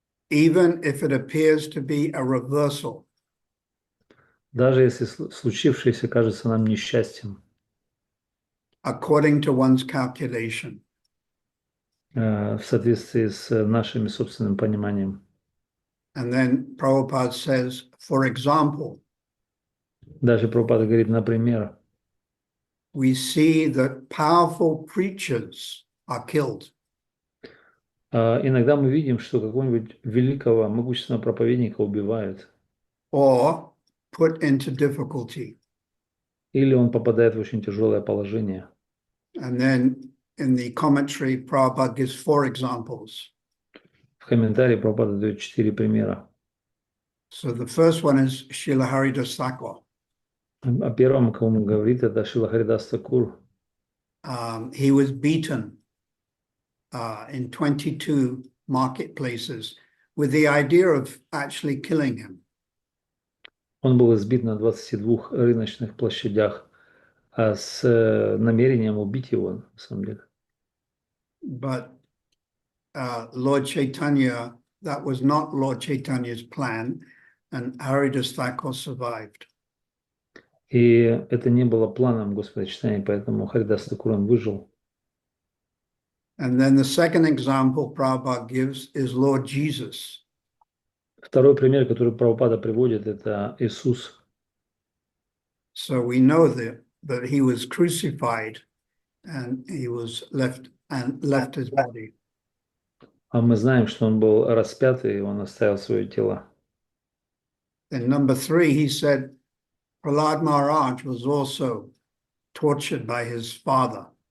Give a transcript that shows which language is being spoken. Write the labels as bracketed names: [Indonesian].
[English] Even if it appears to be a reversal, [Russian] Даже если случившееся кажется нам несчастьем, [English] according to one's calculation. [Russian] в соответствии с нашим собственным пониманием. [English] And then Prabhupada says, for example, [Russian] Даже Прабхупада говорит, например, [English] we see that powerful preachers are killed. [Russian] Иногда мы видим, что какого-нибудь великого, могущественного проповедника убивают, [English] or put into difficulty. [Russian] или он попадает в очень тяжелое положение. [English] And then in the commentary, Prabhupada gives 4 examples. [Russian] В комментарии Прабхупада дает 4 примера. [English] So the first one is Srila Haridas Thakur. [Russian] О первом, о ком он говорит, это Шрила Харидас Такур. [English] He was beaten in 22 marketplaces with the idea of actually killing him. [Russian] Он был избит на 22 рыночных площадях с намерением убить его, на самом деле. [English] But Lord Chaitanya, that was not Lord Chaitanya's plan, and Haridas Thakur survived. [Russian] И это не было планом Господа Читания, поэтому Харидас Такур он выжил. [English] And then the second example Prabhupada gives is Lord Jesus. [Russian] Второй пример, который Прабхупада приводит, это Иисус. [English] So we know that he was crucified and he was left his body. [Russian] А мы знаем, что он был распят, и он оставил свое тело. [English] Then number 3, he said Prahlad Maharaj was also tortured by his father.